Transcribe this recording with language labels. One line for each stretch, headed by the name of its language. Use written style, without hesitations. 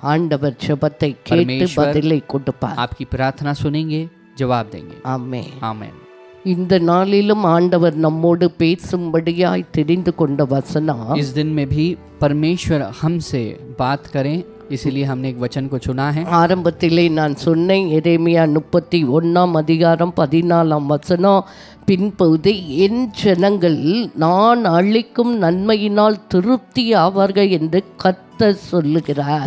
Tamil: ஆண்டவர் ஜெபத்தை கேட்டு
Hindi: परमेश्वर
Tamil: பதிலை கொடுப்பார்.
Hindi: आपकी प्रार्थना सुनेंगे, जवाब देंगे।
Tamil: ஆமென்.
Hindi: आमेन।
Tamil: இந்த நாளிலும் ஆண்டவர் நம்மோடு பேசும்படியாய் தெரிந்து கொண்ட வசனம்
Hindi: इस दिन में भी परमेश्वर हमसे बात करें, इसीलिए हमने एक वचन को चुना है।
Tamil: ஆரம்பத்திலே நான் சொன்னேன் எரேமியா 31:14 பின்பகுதி, என் ஜனங்கள் நான் அளிக்கும் நன்மையினால் திருப்தி ஆவார்கள் என்று கர்த்தர் சொல்லுகிறார்.